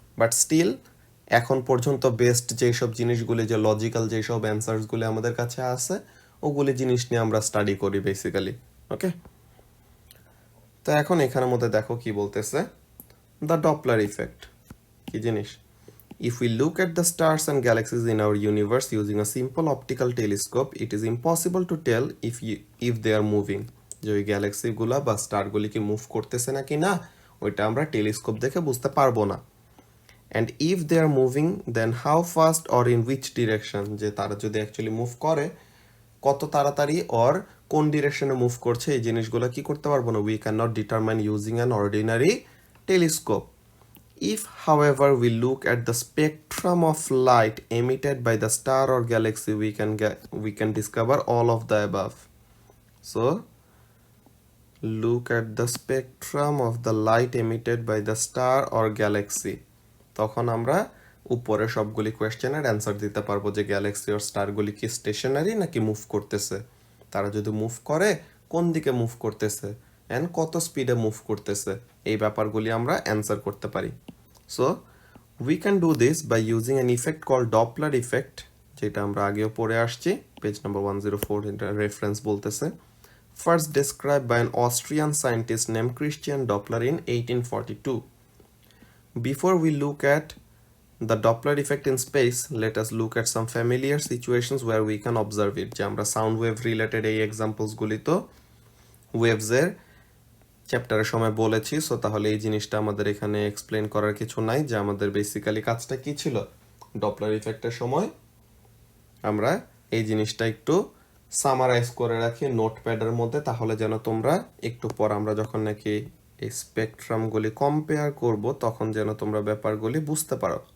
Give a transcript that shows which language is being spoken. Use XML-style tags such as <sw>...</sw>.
<bn>But still এখন পর্যন্ত best যেসব জিনিসগুলি, যে লজিক্যাল যেসব অ্যান্সার্সগুলি আমাদের কাছে আছে ওগুলি জিনিস নিয়ে আমরা স্টাডি করি বেসিক্যালি। ওকে, তো এখন এখানের মধ্যে দেখো কি বলতেছে, দ্য ডপলার ইফেক্ট কি জিনিস।</bn> <en>If we look at the stars and galaxies in our universe using a simple optical telescope, it is impossible to tell if they are moving.</en> <bn>যে ওই গ্যালাক্সিগুলা বা স্টারগুলি কি মুভ করতেছে নাকি না ওইটা আমরা টেলিস্কোপ দেখে বুঝতে পারবো না।</bn> <en>And if they are moving, then how fast or in which direction,</en> <bn>যে তারা যদি অ্যাকচুয়ালি মুভ করে কত তাড়াতাড়ি</bn> <en>or</en> <bn>কোন ডিরেকশনে মুভ করছে এই জিনিসগুলো কি করতে পারবো না,</bn> <en>we cannot determine using an ordinary telescope. If, however, we look at the spectrum of light emitted by the star or galaxy, we can discover all of the above. So, look at the spectrum of the light emitted by the star or galaxy.</en> <bn>তখন আমরা উপরে সবগুলি কোয়েশ্চেনের answer দিতে পারবো যে Galaxy আর স্টারগুলি কি stationery নাকি move করতেছে, তারা যদি মুভ করে কোন দিকে মুভ করতেছে এন্ড কত স্পিডে মুভ করতেছে, এই ব্যাপারগুলি আমরা অ্যান্সার করতে পারি।</bn> <en>so we can do this by using an effect call Doppler effect,</en> <bn>যেটা আমরা আগেও পড়ে আসছি, পেজ নাম্বার 104 এটা রেফারেন্স বলতেছে।</bn> <en>First described by an Austrian scientist named Christian Doppler in 1842. Before we look at the Doppler effect in space, let us look at some familiar situations where we can observe it.</en> <bn>যে আমরা sound wave related এই এক্সাম্পলসগুলি তো ওয়েভসের চ্যাপ্টারের সময় বলেছি। So তাহলে এই জিনিসটা আমাদের এখানে এক্সপ্লেন করার কিছু নাই, যে আমাদের বেসিক্যালি কাজটা কি ছিল ডপলার ইফেক্টের সময় আমরা এই জিনিসটা একটু সামারাইজ করে রাখি নোটপ্যাডের মধ্যে, তাহলে যেন তোমরা একটু পর আমরা যখন নাকি এই স্পেকট্রামগুলি কম্পেয়ার করব তখন যেন তোমরা ব্যাপারগুলি বুঝতে পারো।</bn>